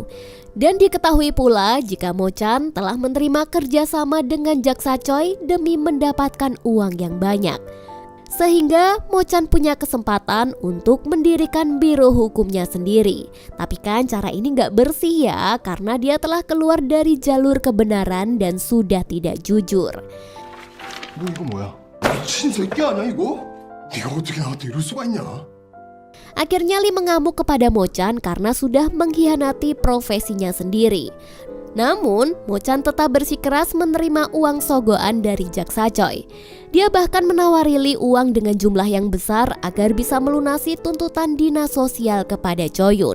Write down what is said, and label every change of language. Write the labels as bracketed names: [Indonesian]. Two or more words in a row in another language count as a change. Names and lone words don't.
[Indonesian] Dan diketahui pula jika Mo-chan telah menerima kerjasama dengan Jaksa Choi demi mendapatkan uang yang banyak. Sehingga Mo-chan punya kesempatan untuk mendirikan biro hukumnya sendiri. Tapi kan cara ini gak bersih ya, karena dia telah keluar dari jalur kebenaran dan sudah tidak jujur. [Korean] 너 이거 뭐야? 미친 새끼 아니야 이거? 네가 어떻게 나한테 이럴 수가 있냐? [Indonesian] Akhirnya Lee mengamuk kepada Mo-chan karena sudah mengkhianati profesinya sendiri. Namun, Mo-chan tetap bersikeras menerima uang sogokan dari Jaksa Choi. Dia bahkan menawari Lee uang dengan jumlah yang besar agar bisa melunasi tuntutan dinas sosial kepada Choi-yun.